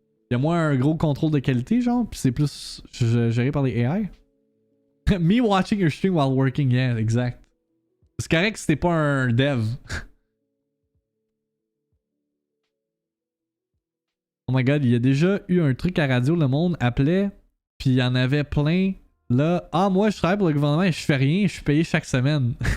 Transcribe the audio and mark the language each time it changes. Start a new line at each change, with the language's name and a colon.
French: Il y a moins un gros contrôle de qualité, genre, puis c'est plus géré par les AI?
English: Me watching your stream while working, yeah, exact.
French: C'est correct si t'es pas un dev.
English: Oh my god,
French: il y a déjà eu un truc à radio, le monde appelait, puis il y en avait plein. Là, ah, moi je travaille pour le gouvernement et je fais rien, je suis payé chaque semaine.